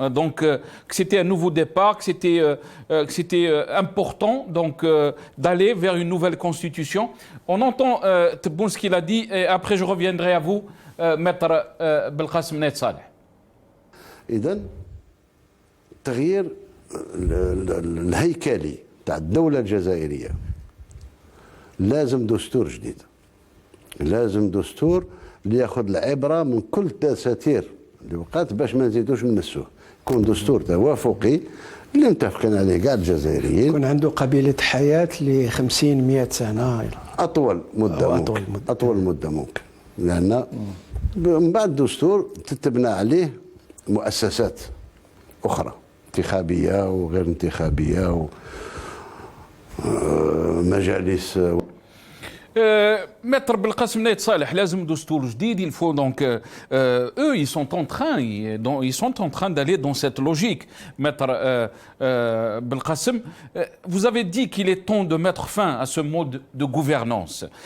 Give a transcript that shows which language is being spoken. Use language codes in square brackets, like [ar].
[fr] Donc, que c'était un nouveau départ, que c'était important donc d'aller vers une nouvelle Constitution. On entend Tebboune ce qu'il a dit et après je reviendrai à vous, Maître Belkacem Net Saleh. [ar] إذن تغيير الهيكلي تاع الدولة الجزائرية لازم دستور جديد. لازم دستور اللي ياخذ العبره من كل الدساتير اللي وقعت باش ما نزيدوش نمسوه. يكون دستور توافقي اللي متفقين عليه كاع الجزائريين. يكون عنده قبيله حياه ل 50 100 سنه. اطول مده ممكن. لان من بعد الدستور تتبنى عليه مؤسسات اخرى انتخابيه وغير انتخابيه ومجالس. [fr] Maître Belkacem Naït Saleh, [ar] لازم دستور جديد, [fr] il faut donc eux ils sont en train d'aller dans cette logique. Maître Belkacem, vous avez dit qu'il est temps de mettre fin à ce mode de gouvernance.